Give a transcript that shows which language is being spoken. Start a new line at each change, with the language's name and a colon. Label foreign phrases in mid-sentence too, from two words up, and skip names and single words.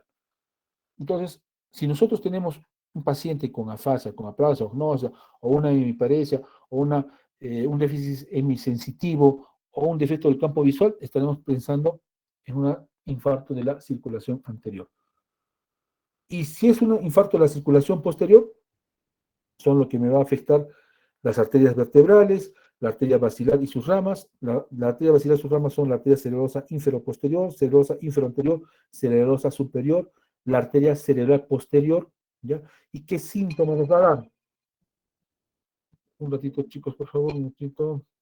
Spanish: Entonces, si nosotros tenemos un paciente con afasia, con apraxia, agnosia, o una hemiparesia, o un déficit hemisensitivo, o un defecto del campo visual, estaremos pensando en un infarto de la circulación anterior. Y si es un infarto de la circulación posterior, son lo que me va a afectar las arterias vertebrales, la arteria basilar y sus ramas. La arteria basilar y sus ramas son la arteria cerebrosa inferoposterior, cerebrosa inferoanterior, cerebrosa superior, la arteria cerebral posterior, ¿ya? ¿Y qué síntomas nos va a dar? Un ratito, chicos, por favor, un ratito.